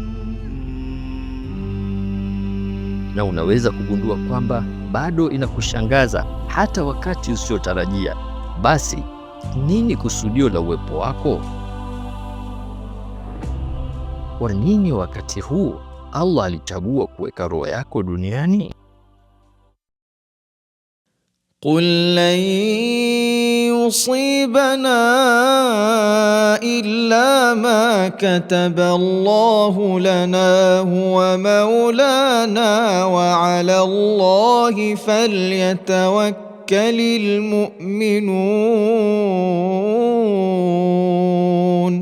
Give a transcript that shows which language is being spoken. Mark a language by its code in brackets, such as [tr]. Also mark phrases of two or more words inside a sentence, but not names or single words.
[sw] Na unaweza kugundua kwamba bado inakushangaza hata wakati usiotarajia. Basi nini kusudio la uwepo wako? Kwa nini wakati huu? Allah alichagua kuweka roho yako duniani? [ar] قل لن يصيبنا إلا ما كتب الله لنا هو مولانا وعلى الله فليتوكل المؤمنون.